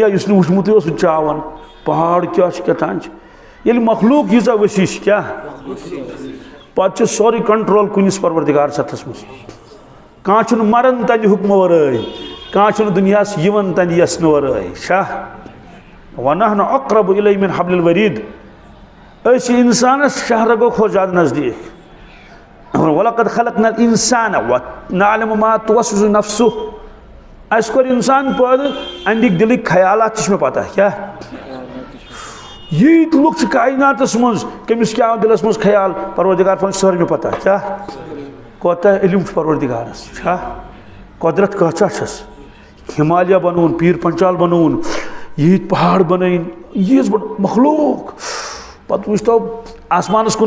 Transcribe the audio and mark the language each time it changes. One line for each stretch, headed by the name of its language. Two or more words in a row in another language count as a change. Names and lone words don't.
Kashmiri: یُس نہٕ وٕچھمُتٕے اوس سُہ تہِ چھُ ہاوان پہاڑ کیٛاہ چھِ کیٛاہ تام چھِ ییٚلہِ مخلوق ییٖژاہ ؤسیع چھِ کیٛاہ پتہٕ چھُ سورُے کنٹرول کُنِس پروردِگار سَتھس منٛز کانٛہہ چھُنہٕ مران تَنہِ حُکمہٕ ورٲے کانٛہہ چھُنہٕ دُنیاہس یِوان تَنہِ یژھنہٕ ورٲے چھا
Arabic: وَنَحْنُ أَقْرَبُ إِلَيْهِ مِنْ حَبْلِ الْوَرِيدِ
Kashmiri: أسۍ چھِ اِنسانس شہرگو کھۄتہٕ زیادٕ نزدیٖک
Arabic: وَلَقَدْ خَلَقْنَا الْإِنسَانَ وَنَعْلَمُ مَا تُوَسْوِسُ نَفْسُهُ
Kashmiri: اَسہِ کوٚر اِنسان پٲدٕ أنٛدِکۍ دِلٕکۍ خیالات تہِ چھِ مےٚ پتہ کیٛاہ ییٖتۍ لُکھ چھِ کایناتس منٛز کٔمِس کیٛاہ آو دِلس منٛز خیال پروردِگار فون چھِ سٲلمہِ پتہ کیٛاہ کوتاہ علم چھُ پروردِگارس چھا قۄدرت کۭژاہ چھس ہمالیہ بنووُن پیٖر پنچال بنووُن ییٖتۍ پہاڑ بنٲیِن ییٖژ بٔڑ مخلوق پتہٕ وٕچھتو آسمانس کُن